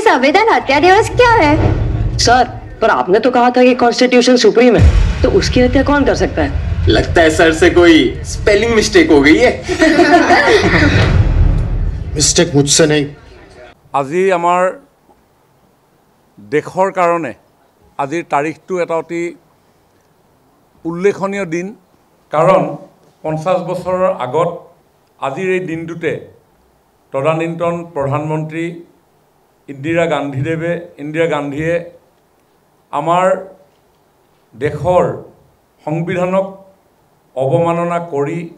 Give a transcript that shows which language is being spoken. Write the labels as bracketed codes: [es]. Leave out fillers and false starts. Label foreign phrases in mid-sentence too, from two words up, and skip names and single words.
[hi] संविधान हत्या दिवस क्या है? सर, पर आपने तो कहा था कि कॉन्स्टिट्यूशन सुप्रीम है, तो उसकी हत्या कौन कर सकता है? लगता है सर से कोई [en] spelling mistake [hi] हो गई है। मिस्टेक मुझसे नहीं। [as] আজি আমাৰ দেশৰ কাৰণে আজিৰ তাৰিখটো এটা অতি উল্লেখনীয় দিন, কাৰণ 50 বছৰৰ আগত আজিৰ এই দিনটোতে তদানীন্তন প্ৰধানমন্ত্ৰী ইন্দিৰা গান্ধীয়ে আমাৰ দেশৰ সংবিধানক অৱমাননা কৰি